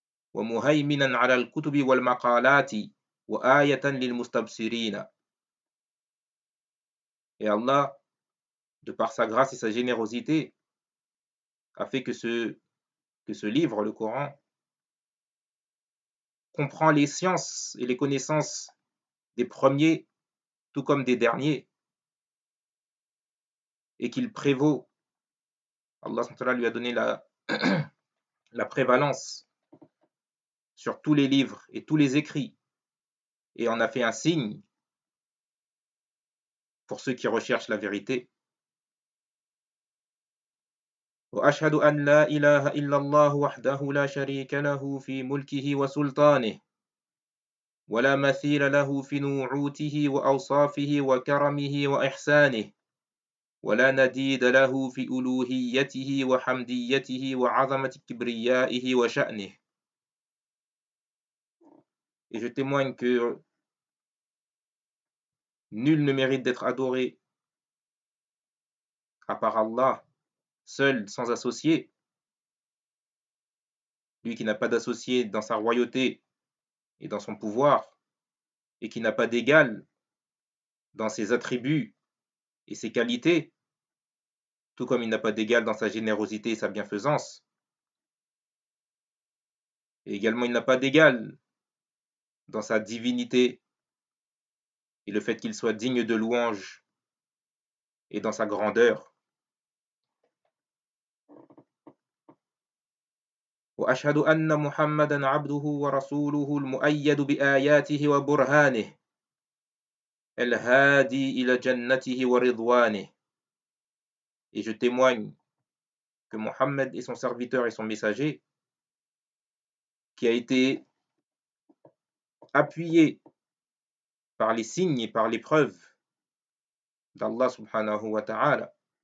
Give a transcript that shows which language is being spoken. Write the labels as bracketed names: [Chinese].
[Arabic] ومهيمنا على الكتب والمقالات وآية للمستبصرين. [French] Et Allah, de par sa grâce et sa générosité, a fait que ce livre, le Coran, comprend les sciences et les connaissances des premiers, tout comme des derniers, et qu'il prévaut. Allah SWT lui a donné la prévalence sur tous les livres et tous les écrits, et en a fait un signe pour ceux qui recherchent la vérité. [Arabic] Wa ashhadu an la ilaha illa Allah wahdahu la sharika lahu fi mulkihi wa sultanihi ولا مثيل له في نعوته وأوصافه وكرمه وإحسانه، ولا نديد له في ألوهيته وحمديته وعظمة كبريائه وشأنه. [French] Et je témoigne que nul ne mérite d'être adoré à part Allah, seul, sans associé, lui qui n'a pas d'associé dans sa royauté et dans son pouvoir, et qui n'a pas d'égal dans ses attributs et ses qualités, tout comme il n'a pas d'égal dans sa générosité et sa bienfaisance. Et également, il n'a pas d'égal dans sa divinité et le fait qu'il soit digne de louange et dans sa grandeur. [Arabic] وأشهد أن محمدا عبده ورسوله المؤيد بآياته وبرهانه الهادي إلى جنته ورضوانه. [French] Et je témoigne que Mohammed est son serviteur et son messager qui a été appuyé par les signes et par l'épreuve d'Allah [Arabic] subhanahu wa ta'ala.